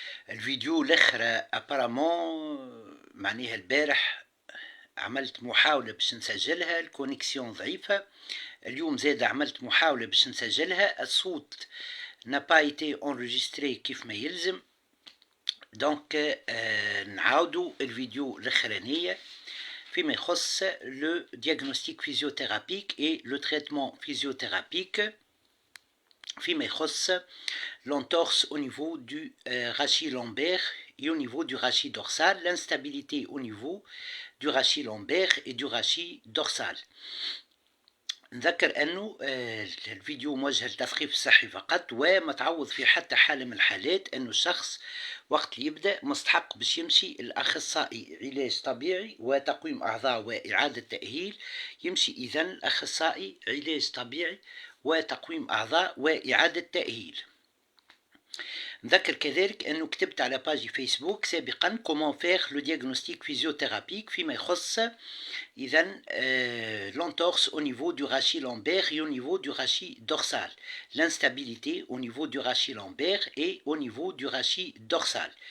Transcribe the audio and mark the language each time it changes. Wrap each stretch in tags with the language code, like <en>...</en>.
<ar>الفيديو الاخر ابارامون معناها البارح عملت محاولة باش نسجلها، الكونيكسيون ضعيفة. اليوم زاد عملت محاولة باش نسجلها، الصوت نابا ايتي انريجستري كيف ما يلزم. دونك نعاودو الفيديو الاخرانية فيما يخص</ar> <fr>لو diagnostic physiothérapique et le traitement physiothérapique</fr> <ar>فيما يخص</ar> <fr>l'entorse au niveau du rachis lombaire et au niveau du rachis dorsal, l'instabilité au niveau du rachis lombaire et du rachis dorsal.</fr> <ar>نذكر أنه الفيديو موجه للتثقيف الصحي فقط، وما تعوض في حتى حالة من الحالات أنه الشخص وقت اللي يبدأ مستحق باش يمشي الأخصائي علاج طبيعي وتقويم أعضاء وإعادة تأهيل، يمشي إذن الأخصائي علاج طبيعي وتقويم أعضاء وإعادة تأهيل. نذكر كذلك أنه كتبت على باجي فيسبوك سابقا</ar> <fr>comment faire le diagnostic physiothérapique</fr> <ar>فيما يخص إذن</ar> <fr>l'entorse au niveau du rachis lombaire et au niveau du rachis dorsal, l'instabilité au niveau du rachis lombaire et au niveau du rachis dorsal.</fr>